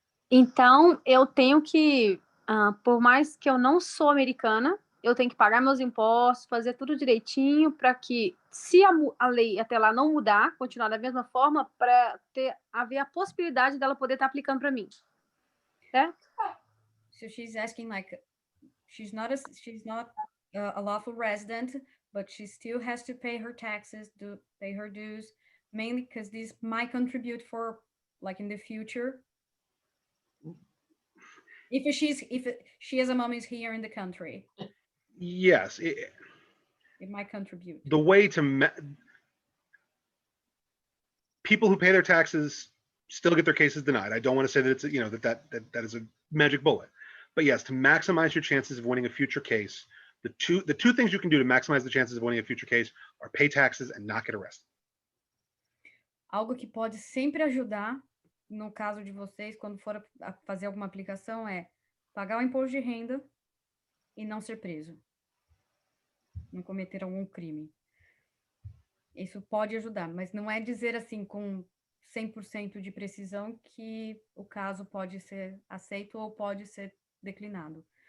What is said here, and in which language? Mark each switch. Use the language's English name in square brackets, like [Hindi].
[Portuguese] Então, eu tenho que, por mais que eu não sou americana, eu tenho que pagar meus impostos, fazer tudo direitinho para que, se a lei até lá não mudar, continuar da mesma forma, para haver a possibilidade dela poder estar aplicando para mim. Certo? [English] So she's asking, like, she's not a lawful resident, but she still has to pay her taxes, pay her dues, mainly because this might contribute for, like, in the future. If she as a mom is here in the country. Yes. It might contribute. The way to people who pay their taxes still get their cases denied. I don't want to say that it's that is a magic bullet. But yes, to maximize your chances of winning a future case, the two things you can do to maximize the chances of winning a future case are pay taxes and not get arrested. [Portuguese] Algo que pode sempre ajudar, no caso de vocês, quando for fazer alguma aplicação, é pagar o imposto de renda e não ser preso. Não cometer algum crime. Isso pode ajudar, mas não é dizer assim com 100% de precisão que o caso pode ser aceito ou pode ser declinado.